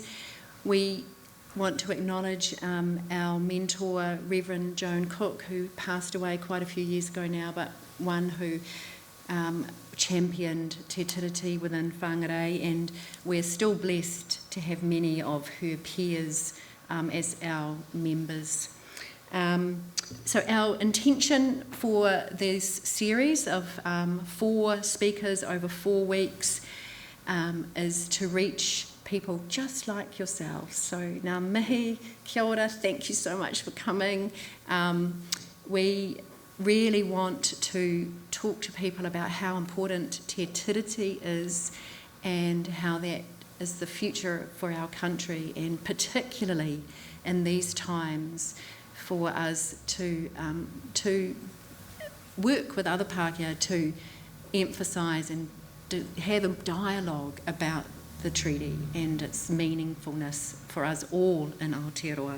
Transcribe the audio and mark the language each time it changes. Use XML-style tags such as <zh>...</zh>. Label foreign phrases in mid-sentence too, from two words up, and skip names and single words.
<en>We want to acknowledge our mentor, Reverend Joan Cook, who passed away quite a few years ago now, but one who championed Te Tiriti within Whangārei, and we're still blessed to have many of her peers as our members. So our intention for this series of 4 speakers over 4 weeks is to reach people just like yourselves.</en> <mi>So ngā mihi, kia ora,</mi> <en>thank you so much for coming. We really want to talk to people about how important Te Tiriti is and how that is the future for our country, and particularly in these times for us to work with other Pākehā to emphasise and to have a dialogue about the treaty and its meaningfulness for us all in Aotearoa.</en>